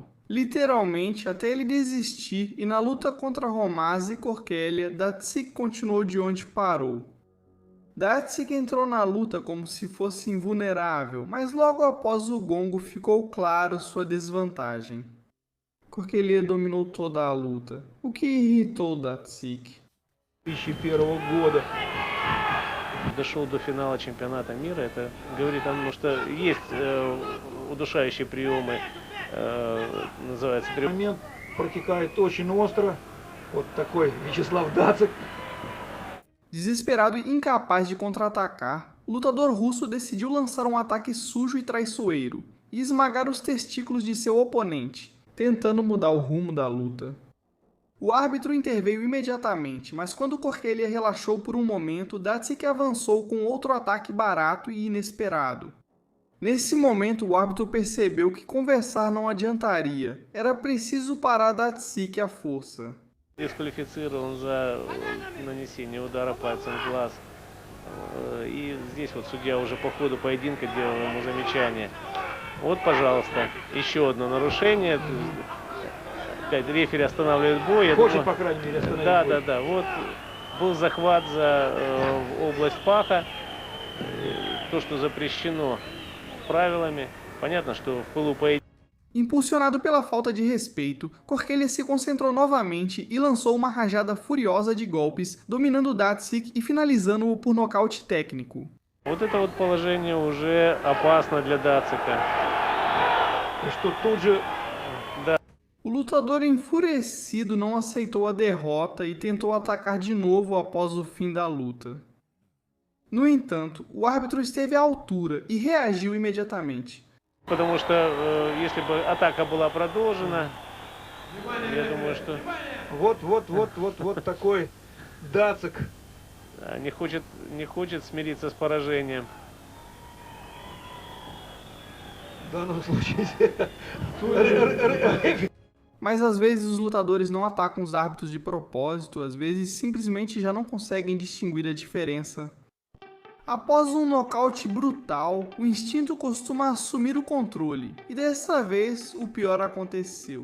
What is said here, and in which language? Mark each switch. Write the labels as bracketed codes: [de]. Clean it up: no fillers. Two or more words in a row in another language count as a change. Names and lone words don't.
[pt] Literalmente, até ele desistir, e na luta contra Romaz e Korkelia, Datsik continuou de onde parou. Datsik entrou na luta como se fosse invulnerável, mas logo após o gongo ficou claro sua desvantagem. Korkelia dominou toda a luta, o que irritou Datsik. [ru] 2001 года дошел до финала чемпионата мира. Это говорит о том, что есть удушающие приемы, называется прием. Момент протекает очень остро. Вот такой Вячеслав Дацик. [pt] Desesperado e incapaz de contra-atacar, o lutador russo decidiu lançar um ataque sujo e traiçoeiro e esmagar os testículos de seu oponente, tentando mudar o rumo da luta. O árbitro interveio imediatamente, mas quando Korkelia relaxou por um momento, Datsik avançou com outro ataque barato e inesperado. Nesse momento, o árbitro percebeu que conversar não adiantaria, era preciso parar Datsik à força. [ru] Дисквалифицирован за нанесение удара пальцем в глаз. И здесь вот судья уже по ходу поединка делал ему замечание. Вот, пожалуйста, еще одно нарушение. Опять рефери останавливает бой. Хочет, по крайней мере, остановить бой. Да. Вот был захват за область паха. То, что запрещено правилами. Понятно, что в пылу поединка. [pt] Impulsionado pela falta de respeito, Korkelia se concentrou novamente e lançou uma rajada furiosa de golpes, dominando Datsik e finalizando-o por nocaute técnico. [ru] Вот это вот положение уже опасно для Дацика. Что тут же [pt] O lutador enfurecido não aceitou a derrota e tentou atacar de novo após o fim da luta. No entanto, o árbitro esteve à altura e reagiu imediatamente. [ru] Потому что если бы атака была продолжена, я думаю, что вот такой Дацик. не хочет смириться с поражением. В данном случае. [pt] Mas às vezes os lutadores não atacam os árbitros de propósito, às vezes simplesmente já não conseguem distinguir a diferença. Após um nocaute brutal, o instinto costuma assumir o controle, e dessa vez o pior aconteceu.